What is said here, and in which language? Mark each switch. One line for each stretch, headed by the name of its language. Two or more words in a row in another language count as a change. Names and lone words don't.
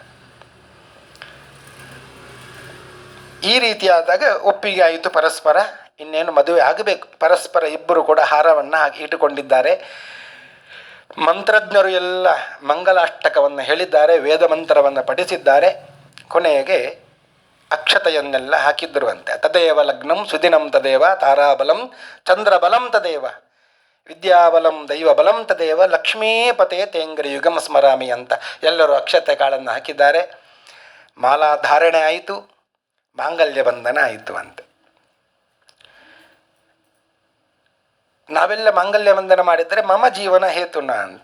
Kannada: ಈ ರೀತಿಯಾದಾಗ ಒಪ್ಪಿಗೆ ಆಯಿತು ಪರಸ್ಪರ. ಇನ್ನೇನು ಮದುವೆ ಆಗಬೇಕು. ಪರಸ್ಪರ ಇಬ್ಬರು ಕೂಡ ಹಾರವನ್ನು ಇಟ್ಟುಕೊಂಡಿದ್ದಾರೆ. ಮಂತ್ರಜ್ಞರು ಎಲ್ಲ ಮಂಗಲಾಷ್ಟಕವನ್ನು ಹೇಳಿದ್ದಾರೆ, ವೇದ ಮಂತ್ರವನ್ನು ಪಠಿಸಿದ್ದಾರೆ. ಕೊನೆಗೆ ಅಕ್ಷತೆಯನ್ನೆಲ್ಲ ಹಾಕಿದ್ರುವಂತೆ.
Sanskrit: ತದೇವ ಲಗ್ನಂ ಸುದಿನಂ ತದೇವ ತಾರಾಬಲಂ ಚಂದ್ರಬಲಂ ತದೇವ ವಿದ್ಯಾಬಲಂ ದೈವಬಲಂ ತದೇವ ಲಕ್ಷ್ಮೀಪತೆ ತೇಂಗ್ರಿ ಯುಗಂ ಸ್ಮರಾಮಿ
Kannada: ಅಂತ ಎಲ್ಲರೂ ಅಕ್ಷತೆ ಕಾಳನ್ನು ಹಾಕಿದ್ದಾರೆ. ಮಾಲಾಧಾರಣೆ ಆಯಿತು, ಮಾಂಗಲ್ಯ ಬಂಧನ ಆಯಿತು ಅಂತ. ನಾವೆಲ್ಲ ಮಾಂಗಲ್ಯ ಬಂಧನ ಮಾಡಿದರೆ
Sanskrit: ಮಮ ಜೀವನ ಹೇತುನ
Kannada: ಅಂತ.